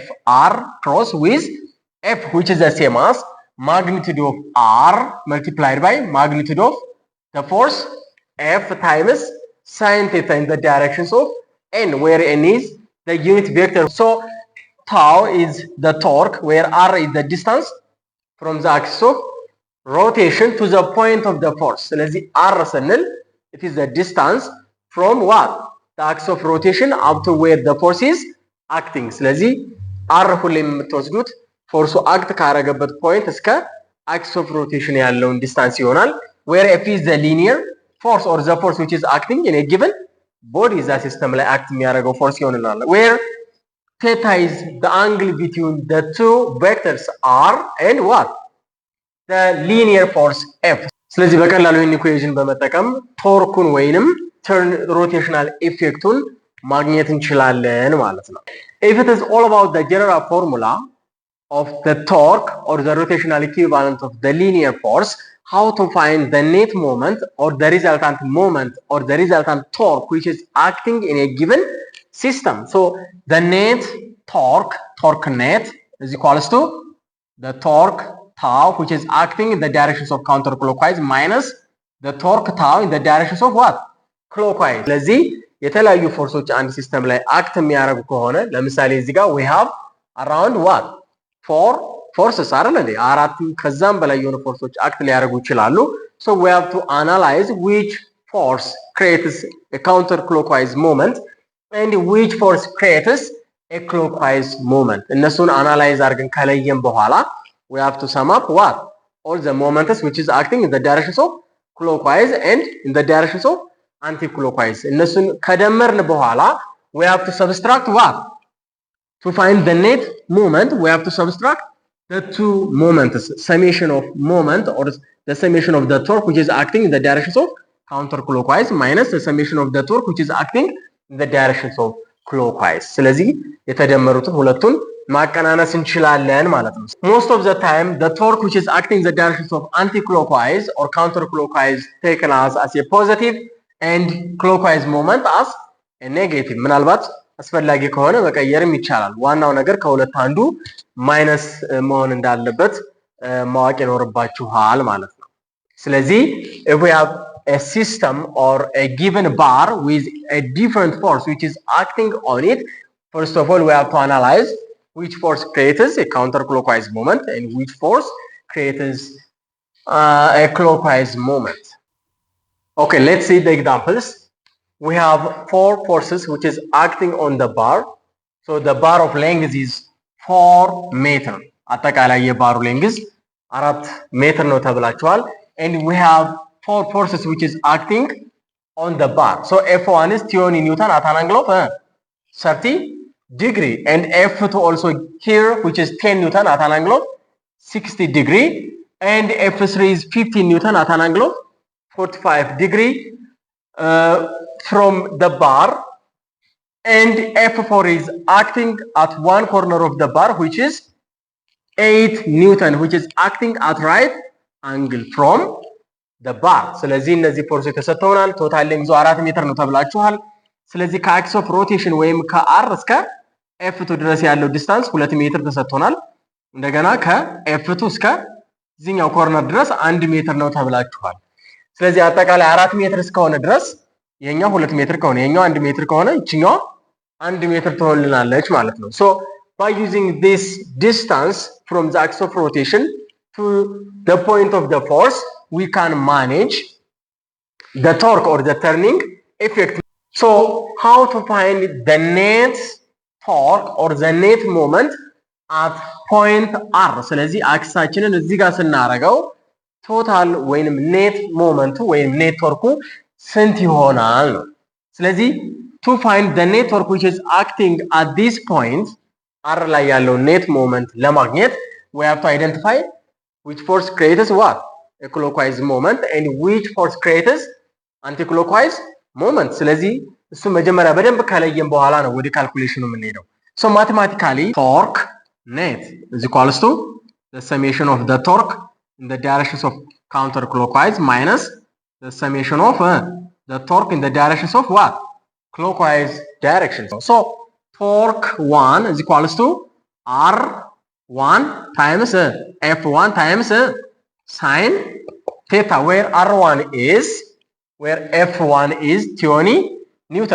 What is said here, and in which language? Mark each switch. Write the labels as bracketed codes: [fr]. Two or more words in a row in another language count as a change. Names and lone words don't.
[en] R cross with f, which is the same as magnitude of r multiplied by magnitude of the force f times sine theta in the directions of n, where n is the unit vector. So tau is the torque, where r is the distance from the axis of rotation to the point of the force. [am] ስለዚህ r ስንል [en] it is the distance from what? The axis of rotation up to where the force is acting. [am] ስለዚህ r ሁሌም የምትወስዱት ፎርሱ አክት ካረገበት ፖይንት እስከ [en] axis of rotation [am] ያለውን ዲስታንስ ይሆናል። [en] where f is the linear force or the force which is acting in a given body is a system [am] ላይ act የሚያደርገው ፎርስ ይሆናል። [en] where theta is the angle between the two vectors r and what? The linear force f. [am] ስለዚህ በቀላሉ ይህን ኢኩዌሽን በመጠቀም ቶርኩን ወይንም [en] turn rotational [am] effecቱን ማግኘት እንችላለን ማለት ነው። [en] If it is all about the general formula of the torque or the rotational equivalent of the linear force, how to find the net moment or the resultant moment or the resultant torque which is acting in a given system. So the net torque net is equals to the torque tau which is acting in the directions of counterclockwise minus the torque tau in the directions of what? Clockwise. [am] ስለዚህ የተለያዩ ፎርሶች አንድ ሲስተም ላይ አክት የሚያደርጉ ከሆነ ለምሳሌ እዚህ ጋር [en] we have around what? 4 forces [am] አይደል እንዴ? አራትም ከዛም በላይ የሆኑ ፎርሶች አክት ሊያደርጉ ይችላሉ። [en] So we have to analyze which force creates a counterclockwise moment and which force creates a clockwise moment. [am] እነሱን አናላይዝ አድርገን ከለየን በኋላ [en] we have to sum up what? All the moments which is acting in the directions of clockwise and in the directions of anti-clockwise. [am] እነሱን ከደመርን በኋላ [en] we have to subtract what? To find the net moment, we have to subtract the two moments, summation of moment or the summation of the torque which is acting in the directions of counterclockwise minus the summation of the torque which is acting in the directions of clockwise. [am] ስለዚህ የተደመሩትን ሁለቱን ማቀናነስ እንችላለን ማለት ነው። [en] Most of the time the torque which is acting in the directions of anti-clockwise or counterclockwise taken as a positive and clockwise moment as a negative. [am] ምናልባት አስፈላጊ ከሆነ መቀየርም ይቻላል። ዋናው ነገር ከሁለት አንዱ ማይነስ መሆን እንዳለበት ማወቅ ይኖርባችኋል ማለት ነው። ስለዚህ [en] if we have a system or a given bar with a different force which is acting on it, first of all we have to analyze which force creates a counterclockwise moment and which force creates a clockwise moment. Okay, let's see the examples. We have 4 forces which is acting on the bar. So the bar of length is 4 meter. [am] አጠቃላይ የባሩ length 4 ሜትር ነው ተብላችኋል. [en] And we have 4 forces which is acting on the bar. So F1 is 20 Newton at an angle of 30 degree, and F2 also here which is 10 Newton at an angle of 60 degree, and F3 is 15 Newton at an angle of 45 degree from the bar, and F4 is acting at one corner of the bar which is 8 Newton which is acting at right angle from the bar. [am] ስለዚህ እነዚህ ፎርሶች ተሰጥተውናል። ቶታል ሌንግዙ 4 ሜትር ነው ተብላችኋል። ስለዚህ ከአክስ ኦፍ ሮቴሽን ወይም ከአር እስከ ኤፍ2 ድረስ ያለው ዲስታንስ 2 ሜትር ተሰጥቶናል። እንደገና ከኤፍ2 እስከ እዚህኛው ኮርነር ድረስ 1 ሜትር ነው ተብላችኋል። ስለዚህ አጠቃላይ 4 ሜትር እስከሆነ ድረስ የኛው 2 ሜትር ከሆነ የኛው 1 ሜትር ከሆነ እቺኛው 1 ሜትር ትሆንልናለች ማለት ነው። [en] so by using this distance from the axis of rotation to the point of the force we can manage the torque or the turning effect. so how to find the net torque or the net moment at point r? [am] ስለዚህ አክሳችንን እዚህ ጋር ስናረጋው ቶታል ወይንም ኔት ሞመንቱ ወይንም ኔት ቶርኩ ስንት ይሆናል ነው። ስለዚህ [en] to find the net torque which is acting at this point r [am] ላይ ያለው ኔት ሞመንት ለማግኘት [en] we have to identify which force creates what? a clockwise moment and which force creates anti-clockwise moment. [am] ስለዚህ እሱ መጀመሪያ በደንብ ከለየን በኋላ ነው ወደ ካልኩሌሽኑ የምንሄደው። [en] so mathematically torque net is equals to the summation of the torque in the directions of counterclockwise minus the summation of the torque in the directions of what? Clockwise directions. So torque 1 is equals to R1 times F1 times sine theta, where R1 is, where F1 is 20 Newton.